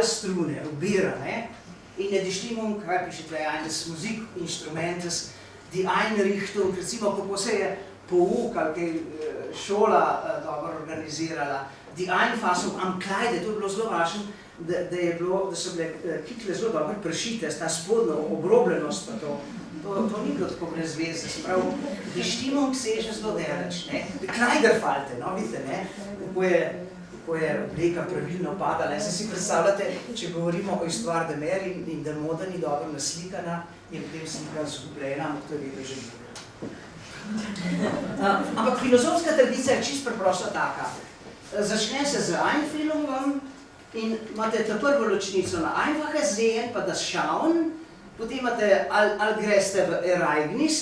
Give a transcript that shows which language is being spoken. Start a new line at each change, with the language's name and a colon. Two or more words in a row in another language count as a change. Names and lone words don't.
Slovenian: strune, ubera, in je
German: Die Stimmung,
Slovenian: kaj piše tle,
German: eines Musikinstrumentes, die Einrichtung,
Slovenian: recimo, kako se je pouk ali kaj šola dobro organizirala,
German: die Einfassung am Kleide,
Slovenian: to je bilo zelo važno, da so bile kikle zelo dobro prešite, ta spodna obrobljenost pa to ni bilo tako brez veze, se pravi,
German: Die Stimmung
Slovenian: seže zelo deleč, Kleiderfalte, vidite, kako je obleka pravilno padala. Se si predstavljate, če govorimo o
French: Histoire de mer
Slovenian: in da moda ni dobro naslikana, je potem slika zgubljena, ampak to je vedno že bilo. Ampak filozofska tradicija je čisto preprosto taka. Začne se z Einfühlungom in imate ta prvo ločnico na
German: Einfache sehen,
Slovenian: pa
German: das Schauen,
Slovenian: potem imate ali greste v Ereignis,